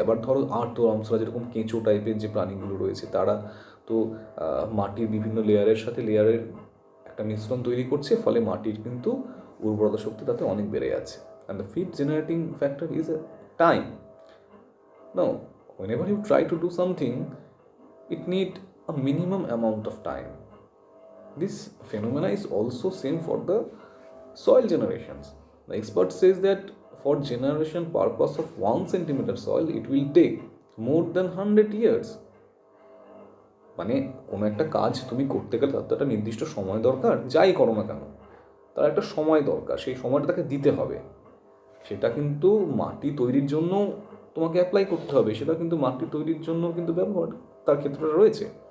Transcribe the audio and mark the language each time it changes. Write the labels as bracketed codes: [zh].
[bn] আবার ধরো আর্থওয়ার্মসরা যেরকম কেঁচো টাইপের যে প্রাণীগুলো রয়েছে তারা তো মাটির বিভিন্ন লেয়ারের সাথে লেয়ারের একটা মিশ্রণ তৈরি করছে, ফলে মাটির কিন্তু উর্বরতা শক্তি তাতে অনেক বেড়ে যাচ্ছে। [en] And the fifth generating factor is time. Now, whenever you try to do something, it need a minimum amount of time. This phenomena is also same for the soil generations. The expert says that for generation purpose of 1 centimeter soil, it will take more than 100 years. [bn] মানে কোনো একটা কাজ তুমি করতে গেলে তার তো একটা নির্দিষ্ট সময় দরকার, যাই করো না কেন তার একটা সময় দরকার, সেই সময়টা তাকে দিতে হবে। সেটা কিন্তু মাটি তৈরির জন্য তোমাকে অ্যাপ্লাই করতে হবে, সেটা কিন্তু মাটি তৈরির জন্য কিন্তু ব্যবহার তার ক্ষেত্রটা রয়েছে।